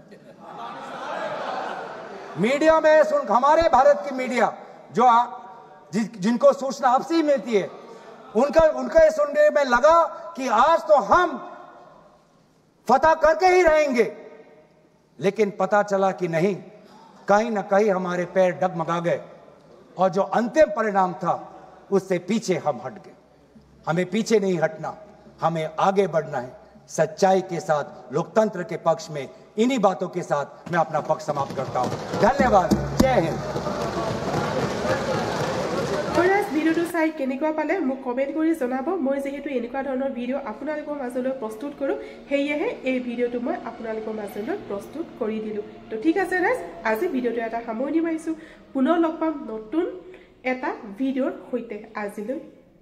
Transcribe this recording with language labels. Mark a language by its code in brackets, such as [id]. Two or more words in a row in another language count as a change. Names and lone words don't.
[hi] मीडिया में हमारे भारत की मीडिया जो जिनको सूचना आपसे मिलती है, उनका सुनने में लगा कि आज तो हम फतह करके ही रहेंगे, लेकिन पता चला कि नहीं, कहीं ना कहीं हमारे पैर डगमगा गए और जो अंतिम परिणाम था उससे पीछे हम हट गए। हमें पीछे नहीं हटना, हमें आगे बढ़ना है सच्चाई के साथ, लोकतंत्र के पक्ष में। इन्हीं बातों के साथ मैं अपना पक्ष समाप्त करता हूं। धन्यवाद, जय हिंद। [as] ভিডিওটো চাই কেনেকুৱা পালে মোক কমেন্ট কৰি জনাব। মই যেহেতু এনেকুৱা ধৰণৰ ভিডিও আপোনালোকৰ মাজলৈ প্ৰস্তুত কৰোঁ, সেয়েহে এই ভিডিওটো মই আপোনালোকৰ মাজলৈ প্ৰস্তুত কৰি দিলোঁ। তো ঠিক আছে ৰাইজ, আজি ভিডিওটো এটা সামৰণি মাৰিছোঁ। পুনৰ লগ পাম নতুন এটা ভিডিওৰ সৈতে। আজিলৈ